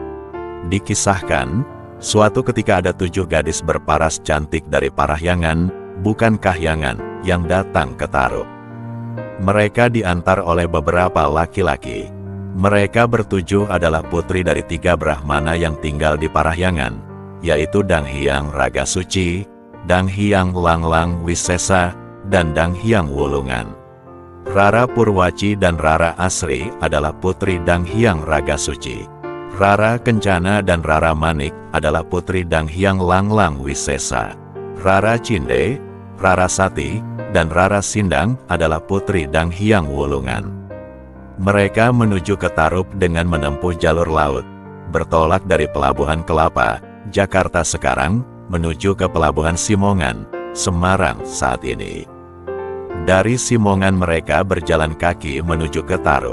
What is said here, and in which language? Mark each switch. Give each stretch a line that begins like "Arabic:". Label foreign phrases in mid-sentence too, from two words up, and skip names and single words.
Indonesian: Dikisahkan, suatu ketika ada 7 gadis berparas cantik dari Parahyangan, bukan Kahyangan, yang datang ke Tarup. Mereka diantar oleh beberapa laki-laki. Mereka bertujuh adalah putri dari 3 Brahmana yang tinggal di Parahyangan, yaitu Dang Hyang Raga Suci, Dang Hyang Langlang Wisesa, dan Dang Hyang Wulungan. Rara Purwaci dan Rara Asri adalah putri Dang Hyang Raga Suci. Rara Kencana dan Rara Manik adalah putri Dang Hyang Langlang Wisesa. Rara Cinde, Rara Sati, dan Rara Sindang adalah putri Dang Hyang Wulungan. Mereka menuju ke Tarup dengan menempuh jalur laut, bertolak dari Pelabuhan Kelapa, Jakarta sekarang, menuju ke Pelabuhan Simongan, Semarang saat ini. Dari Simongan mereka berjalan kaki menuju ke Tarup.